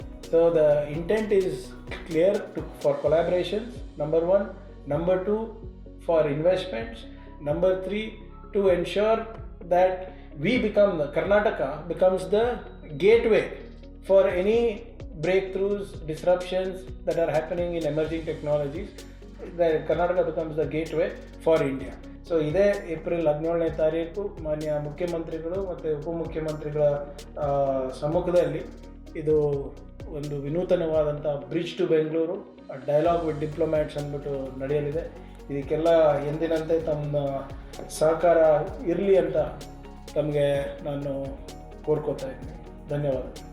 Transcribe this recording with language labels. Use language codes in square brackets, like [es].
[en] So the intent is clear for collaborations, number 1. Number 2, for investments. Number 3, to ensure that Karnataka becomes the gateway for any breakthroughs, disruptions that are happening in emerging technologies. Karnataka becomes the gateway for India. [kn] So ಇದೇ April 17ನೇ ತಾರೀಕು ಮಾನ್ಯ ಮುಖ್ಯಮಂತ್ರಿಗಳು ಮತ್ತು ಉಪಮುಖ್ಯಮಂತ್ರಿಗಳ ಸಮ್ಮುಖದಲ್ಲಿ ಇದು ಒಂದು ವಿನೂತನವಾದಂಥ bridge to Bengaluru dialogue with diplomats ಅಂದ್ಬಿಟ್ಟು ನಡೆಯಲಿದೆ. ಇದಕ್ಕೆಲ್ಲ ಎಂದಿನಂತೆ ತಮ್ಮ ಸಹಕಾರ ಇರಲಿ ಅಂತ ತಮಗೆ ನಾನು ಕೋರ್ಕೋತಾ ಇದ್ದೀನಿ. ಧನ್ಯವಾದ.